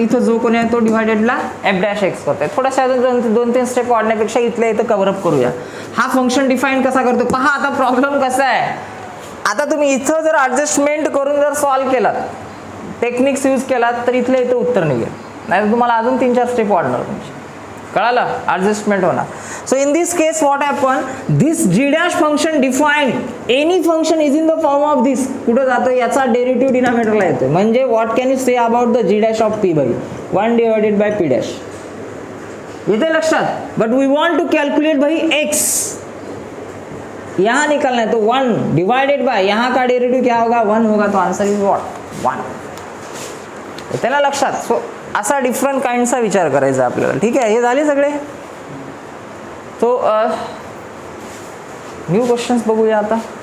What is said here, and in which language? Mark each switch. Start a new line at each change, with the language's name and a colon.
Marathi: इथं जो कोणी आहे तो डिवायडेडला एफ डॅश एक्स करतोय. थोड्याशा अजून 2-3 स्टेप वाढण्यापेक्षा इथल्या इथं कव्हरअप करूया. हा फंक्शन डिफाइन कसा करतो पहा. आता प्रॉब्लेम कसा आहे. आता तुम्ही इथं जर ॲडजस्टमेंट करून जर सॉल्व केलात टेक्निक्स यूज केलात तर इथल्या इथं उत्तर निघेल. नाही तर तुम्हाला अजून 3-4 स्टेप वाढणार तुमची. कळालं ॲडजस्टमेंट होणार.
English: So in this case what happen this G dash function defined any function is in the form of this.
Marathi: कुठं जातं याचा डेरिव्हेटिव्ह डिनॉमिनेटरला येतो.
English: म्हणजे what can you say about the G dash of P by 1 divided by P dash.
Marathi: येते लक्षात.
English: but we want to calculate
Hindi: भाई x यहाँ निकालना है. तो 1 डिवाइडेड बाय यहाँ का डेरिवेटिव क्या होगा 1 होगा.
English: तो answer is what 1.
Marathi: येते ना लक्षात. सो असा डिफरंट काइंडचा विचार करायचा आपल्याला. ठीक आहे. हे झाले सगळे. तो न्यू क्वेश्चन्स बघूया आता.